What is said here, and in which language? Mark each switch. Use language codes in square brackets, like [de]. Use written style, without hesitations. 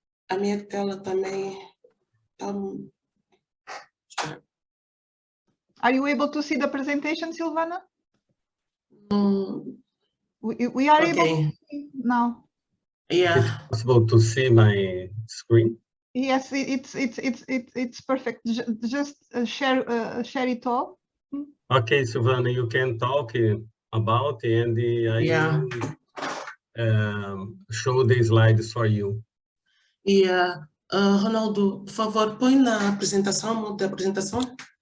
[pt] A minha tela também está. [en] Are you able to see the presentation, Silvana? We are able to see now. Yeah. Is it possible to see my screen? Yes, it's perfect. Just share it all. Okay, Silvana, you can talk about and I will show the slides for you. [pt] Yeah. Ronaldo, por favor, põe na apresentação, muda a apresentação.